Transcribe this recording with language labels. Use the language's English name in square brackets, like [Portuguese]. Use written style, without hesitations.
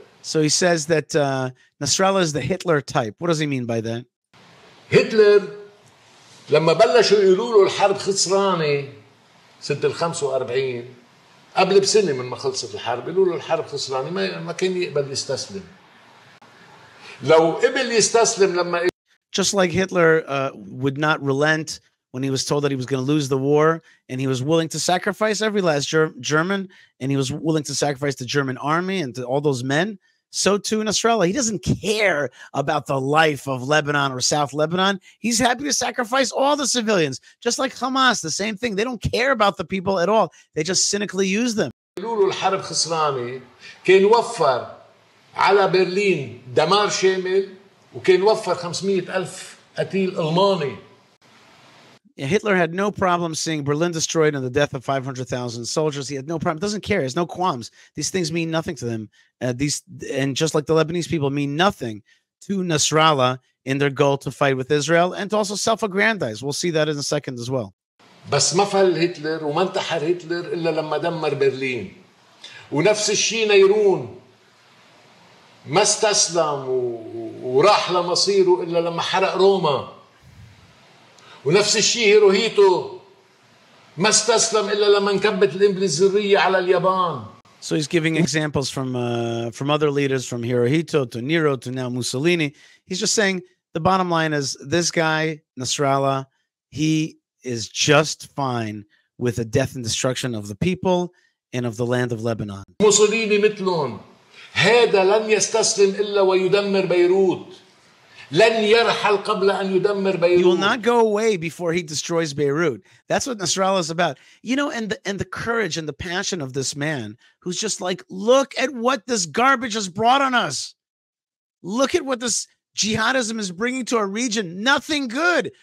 [English] So he says that Nasrallah is the Hitler type. What does he mean by that? [Arabic] هتلر لما بلشوا يقولوا له الحرب خسرانة سنة ال 45 قبل بسنة من ما خلصت الحرب يقولوا له الحرب خسرانة ما كان يقبل يستسلم. لو قبل يستسلم لما [English] Just like Hitler would not relent when he was told that he was going to lose the war, and he was willing to sacrifice every last German, and he was willing to sacrifice the German army and to all those men, so too Nasrallah. He doesn't care about the life of Lebanon or South Lebanon. He's happy to sacrifice all the civilians, just like Hamas, the same thing. They don't care about the people at all. They just cynically use them. [Arabic] يقولوا الحرب خسرانة كان وفر على برلين دمار شامل وكان وفر 500,000 قتيل ألماني. [English] Hitler had no problem seeing Berlin destroyed and the death of 500,000 soldiers. He had no problem. Doesn't care. He has no qualms. These things mean nothing to them. And just like the Lebanese people mean nothing to Nasrallah in their goal to fight with Israel and to also self-aggrandize. We'll see that in a second as well. [Arabic] بس ما فل هتلر وما انتحر هتلر إلا لما دمر برلين. ونفس الشيء نيرون ما استسلم وراح لمصيره إلا لما حرق روما. ونفس الشيء هيروهيتو ما استسلم إلا لما انكبت الإمبراطورية على اليابان. [English] So he's giving examples from other leaders, from Hirohito to Nero to now Mussolini. He's just saying the bottom line is this guy, Nasrallah, he is just fine with the death and destruction of the people and of the land of Lebanon. [Arabic] موسوليني مثلهم هذا لن يستسلم إلا ويدمر بيروت. لن يرحل قبل أن يدمر بيروت. [English] He will not go away before he destroys Beirut. That's what Nasrallah is about. You know, and the courage and the passion of this man who's just like, look at what this garbage has brought on us. Look at what this jihadism is bringing to our region. Nothing good.